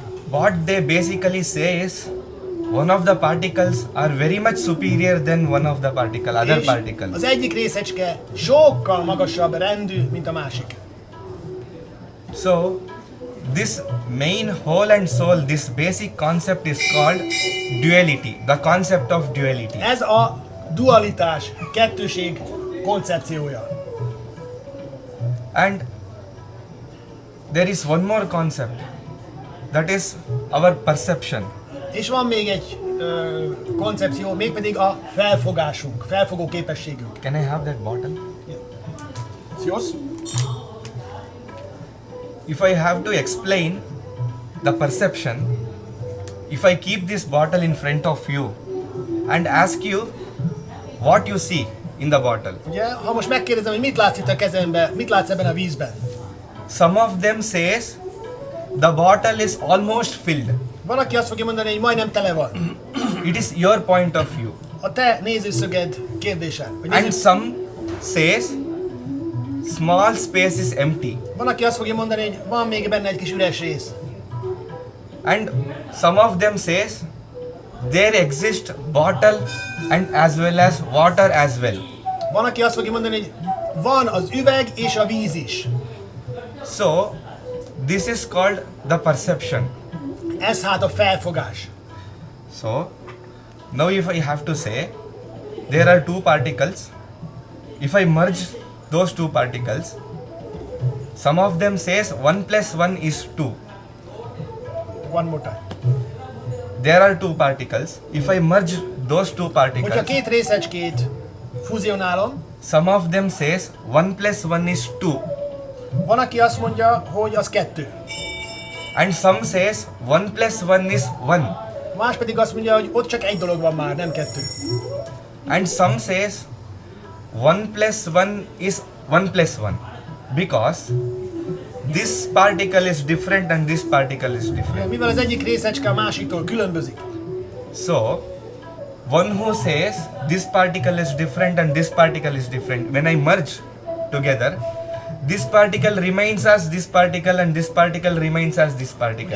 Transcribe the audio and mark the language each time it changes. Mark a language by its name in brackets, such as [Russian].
[English] What they basically say is, one of the particles are very much superior than one of the other particles. [Hungarian] Az egyik részecske sokkal magasabb rendű, mint a másik. [English] So, this main whole and soul, this basic concept is called duality, the concept of duality. [Hungarian] Ez a dualitás, kettőség koncepciója. [English] And there is one more concept, that is our perception. [Hungarian] És van még egy koncepció, mégpedig a felfogásunk, felfogó képességünk. [English] Can I have that bottle? Yeah. It's yours? If I have to explain the perception, if I keep this bottle in front of you and ask you what you see in the bottle. [Hungarian] Ugye, ha most megkérdezem, hogy mit látsz itt a kezemben, mit látsz ebben a vízben? [English] Some of them says the bottle is almost filled. [Hungarian] Van, aki azt fogja mondani, hogy majdnem tele van. [English] It is your point of view. [Hungarian] A te nézőszöged kérdése. [English] And some says small space is empty. [Hungarian] Van, aki azt fogja mondani, hogy van még benne egy kis üres rész. [English] And some of them says there exist bottle and as well as water as well. [Hungarian] Van, aki azt fogja mondani, hogy van az üveg és a víz is. [English] So this is called the perception. [Hungarian] Ez hát a felfogás. [English] So now if I have to say there are two particles, if I merge those two particles, some of them says 1 plus 1 is 2. One more time. There are two particles. If I merge those two [Hungarian] Hogyha [English] particles, [Hungarian] két részecskét fuzionálom, [English] some of them says 1 plus 1 is 2. [Hungarian] van, aki azt mondja, hogy az 2. [English] And some says 1 plus 1 is 1. [Hungarian] Más pedig azt mondja, hogy ott csak egy dolog van már, nem 2. [English] And some says 1 plus 1 is 1 plus 1. Because this particle is different and this particle is different. [Hungarian] Mivel az egyik részecske a másiktól különbözik. [English] So, one who says this particle is different and this particle is different, when I merge together, this particle remains as this particle and this particle remains as this particle.